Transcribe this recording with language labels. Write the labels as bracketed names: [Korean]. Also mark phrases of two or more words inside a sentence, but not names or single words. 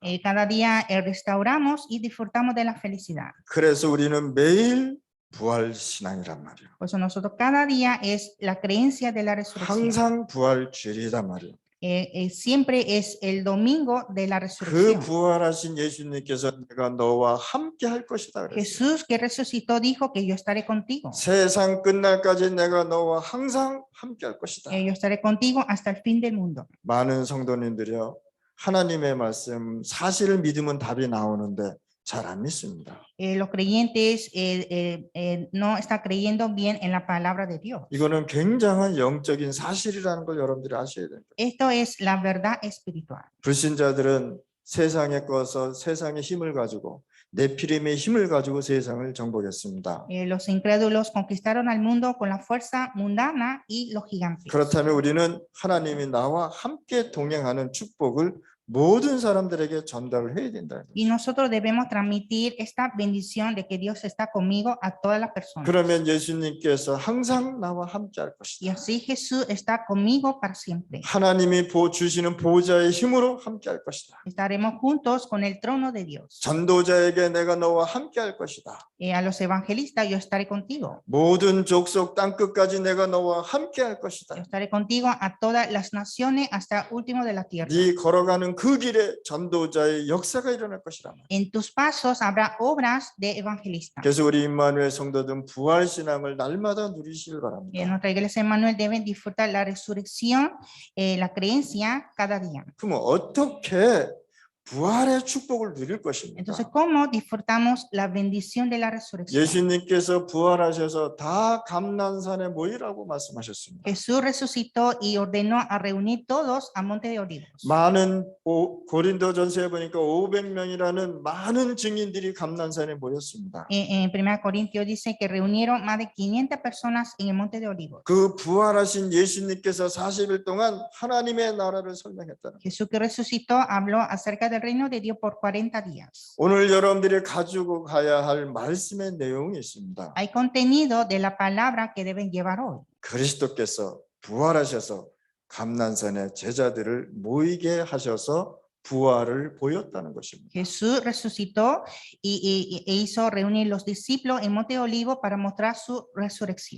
[Spanish] Cada día restauramos y disfrutamos de la felicidad. [Korean] 그래서 우리는 매일 부활 신앙이란 말이에요. [Spanish] Por eso nosotros cada día es la creencia de la resurrección. [Korean] 항상 부활 주일이란 말이에요. [Spanish] Siempre es el domingo de la 그 resurrección. [Korean] 부활하신 예수님께서 내가 너와 함께 할 것이다 그랬어요. [Spanish] Jesús que resucitó dijo que yo estaré contigo. [Korean] 세상 끝날까지 내가 너와 항상 함께 할 것이다. [Spanish] Yo estaré contigo hasta el fin del mundo. [Korean] 많은 성도님들이요, 하나님의 말씀 사실을 믿으면 답이 나오는데 잘 안 믿습니다. [Spanish] Los creyentes no están creyendo bien en la palabra de Dios. [Korean] 이거는 굉장한 영적인 사실이라는 걸 여러분들이 아셔야 됩니다. [Spanish] Esto es la verdad espiritual. [Korean] 불신자들은 세상에 꺼서 세상의 힘을 가지고 네피림의 힘을 가지고 세상을 정복했습니다. [Spanish] Los incrédulos conquistaron al mundo con la fuerza mundana y los gigantes. [Korean] 그렇다면 우리는 하나님이 나와 함께 동행하는 축복을 모든 사람들에게 전달을 해야 된다. [Spanish] Y nosotros debemos transmitir esta bendición de que Dios está conmigo a todas las personas. [Korean] 그러면 예수님께서 항상 나와 함께 할 [Spanish] Y [Korean] 것이다. [Spanish] así Jesús está conmigo para siempre. [Korean] 하나님이 주시는 보호자의 힘으로 함께 할 것이다. [Spanish] Estaremos juntos con el trono de Dios. [Korean] 전도자에게 내가 너와 함께 할 것이다. [Spanish] A los evangelistas, yo estaré contigo. [Korean] 모든 족속 땅끝까지 내가 너와 함께 할 것이다. [Spanish] Yo estaré contigo a todas las naciones hasta el último de la tierra. [Korean] 네 걸어가는 그 길에 전도자의 역사가 일어날 것이라. [Spanish] En tus pasos habrá obras de evangelistas. [Korean] 그래서 우리 임마누엘 성도들은 부활 신앙을 날마다 누리시길 [Spanish] En [Korean] 바랍니다. [Spanish] nuestra iglesia Emmanuel deben disfrutar la resurrección, la creencia cada día. [Korean] 그럼 어떻게 부활의 축복을 누릴 것입니까? [Spanish] Entonces, ¿cómo disfrutamos la bendición de la resurrección? [Korean] 예수님께서 부활하셔서 다 감난산에 모이라고 말씀하셨습니다. [Spanish] Jesús resucitó y ordenó a reunir todos a Monte de Olivos. [Korean] 많은 고린도전서에 보니까 500명이라는 많은 증인들이 감난산에 모였습니다. [Spanish] En 1 Corintios dice que reunieron más de 500 personas en el Monte de Olivos. [Korean] 그 부활하신 예수님께서 40일 동안 하나님의 나라를 설명했다는. [Spanish] Jesús que resucitó habló acerca del reino de Dios por 40 días. [Korean] 오늘 여러분들이 가지고 가야 할 말씀의 내용이 있습니다. [Spanish] Hay contenido de la palabra que deben llevar hoy. [Korean] 그리스도께서 부활하셔서 감난산에 제자들을 모이게 하셔서 부활을 보였다는 것입니다. [Spanish] Jesús resucitó e hizo reunir los discípulos en Monte de Olivos para mostrar su resurrección.